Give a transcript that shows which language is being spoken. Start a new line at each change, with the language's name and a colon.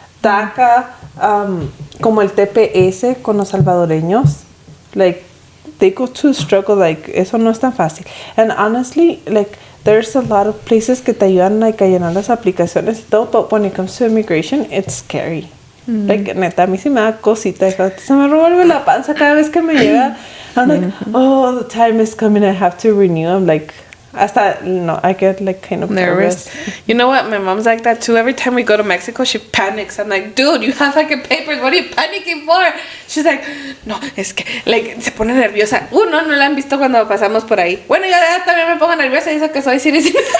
Spanish: DACA, como el TPS con los salvadoreños, like, they go to struggle, like, eso no es tan fácil.
English: And honestly, like, there's a lot of places que te ayudan, like, a llenar las aplicaciones y todo, but when it comes to immigration, it's scary.
Spanish: Like, neta, a mí sí me da cosita. Se me revuelve la panza cada vez que me llega.
English: I'm like, oh, the time is coming. I have to renew. I'm like, hasta, no, I get like kind of nervous. You know what? My mom's like that too. Every time we go to Mexico, she panics. I'm like, dude, you have like a papers. What are you panicking for?
Spanish: She's like, no, es que, like, se pone nerviosa. No la han visto cuando pasamos por ahí. Bueno, yo también me pongo nerviosa y dice que soy Siri.